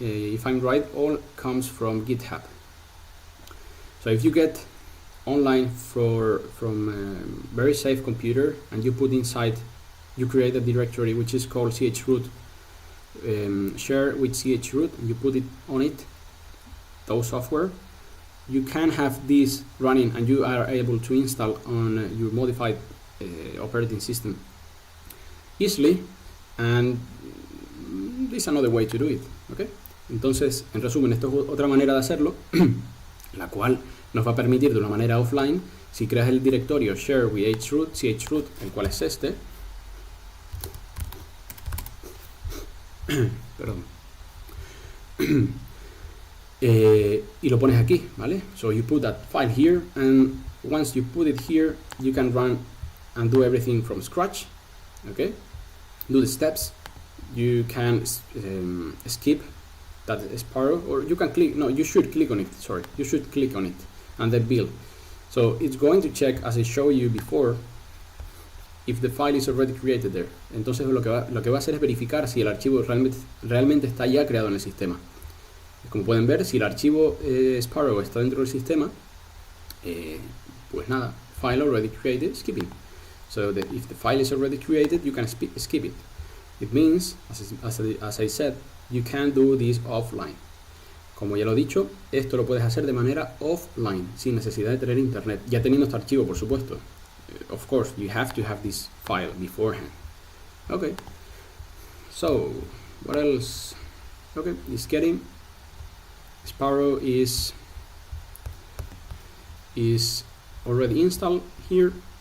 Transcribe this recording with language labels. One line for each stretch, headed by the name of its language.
English: If I'm right, all comes from GitHub. So if you get online from a very safe computer and you put inside, you create a directory which is called chroot, share with chroot, and you put it on it, those software, you can have this running and you are able to install on your modified operating system easily, and this is another way to do it.
Spanish: Okay, entonces en resumen, esto es otra manera de hacerlo la cual nos va a permitir de una manera offline, si creas el directorio share with chroot, el cual es este, perdón, y lo pones aquí, ¿vale?
English: So you put that file here, and once you put it here, you can run and do everything from scratch. Okay, do the steps. You can skip that Sparrow, or you can click, no, you should click on it, sorry, you should click on it and then build. So it's going to check, as I showed you before, if the file is already created there.
Spanish: Entonces lo que va a hacer es verificar si el archivo realmente está ya creado en el sistema. Como pueden ver, si el archivo Sparrow está dentro del sistema, pues nada,
English: file already created, skipping. So that if the file is already created, you can skip it. It means, as I said, you can do this offline.
Spanish: Como ya lo he dicho, esto lo puedes hacer de manera offline, sin necesidad de tener internet, ya teniendo este archivo, por supuesto.
English: Of course, you have to have this file beforehand. Okay, so what else? Okay, it's getting Sparrow is already installed here.